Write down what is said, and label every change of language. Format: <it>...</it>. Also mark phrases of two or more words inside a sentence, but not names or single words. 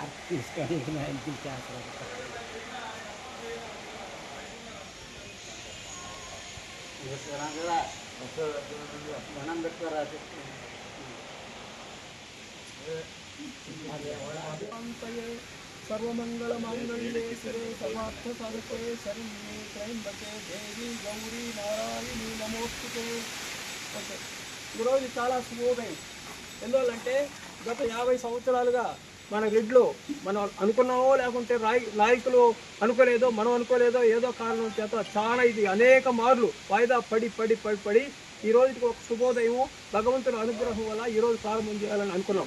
<te>తీసుకొని మా ఇంటికి చేస్తారు. ధనం పెట్టుకోరా</te> <sa>सर्वमंगल मांगल्ये शिवे सर्वार्थ साधके शरण्ये त्र्यंबके देवी गौरी नारायणी नमोस्तुते.</sa> <te>ఓకే, ఈరోజు చాలా శుభోదయం. ఎందువల్లంటే గత 50 సంవత్సరాలుగా మన రెడ్లు మనం అనుకున్నామో లేకుంటే నాయకులు అనుకోలేదో మనం అనుకోలేదో ఏదో కారణం చేత చాలా ఇది అనేక మార్లు వాయిదా పడి పడి పడి పడి ఈ రోజుకి ఒక శుభోదయం భగవంతుని అనుగ్రహం వల్ల ఈరోజు ప్రారంభం చేయాలని అనుకున్నాం.</te>